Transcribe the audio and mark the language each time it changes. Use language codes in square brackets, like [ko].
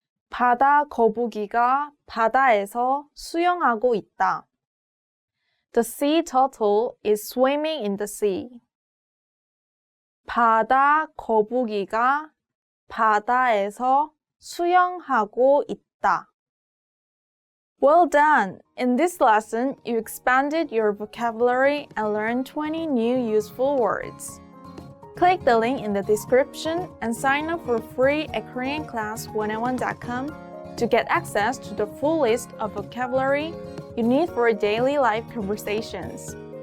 [ko] 바다 거북이가 바다에서 수영하고 있다. [en] The sea turtle is swimming in the sea. [ko] 바다 거북이가 바다에서 수영하고 있다. [en] Well done! In this lesson, you expanded your vocabulary and learned 20 new useful words. Click the link in the description and sign up for free at KoreanClass101.com to get access to the full list of vocabulary you need for daily life conversations.